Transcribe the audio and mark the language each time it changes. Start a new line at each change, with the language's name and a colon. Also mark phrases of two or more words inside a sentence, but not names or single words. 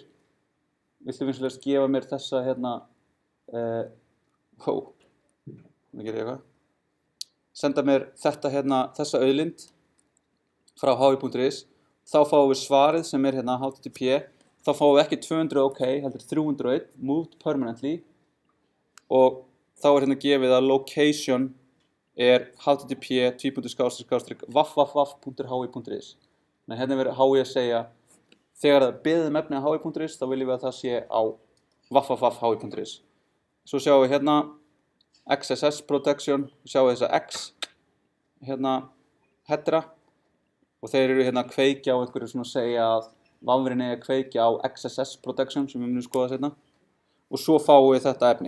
Icelandic: Viltu vinsamlegast gefa mér þessa hérna, það gerir ég eitthvað. Senda mér þetta hérna, þessa auðlind frá hi.is, þá fáum við svarið sem hérna HTTP, þá fáum við ekki 200 OK, heldur 301,
English: moved permanently,
Icelandic: og þá hérna gefið að location http://www.hi.is. Þannig hérna verður hi að segja, þegar það beðið efni á hi.is, þá viljum við að það sé á www.hi.is. Svo sjáum við hérna
English: XSS protection,
Icelandic: sjáum við þessa X hérna headera, og þeir eru hérna að kveikja á einhverju svona að segja að vafrinn er að kveikja á
English: XSS protection
Icelandic: sem við munum skoða seinna, og svo fáum við þetta efni.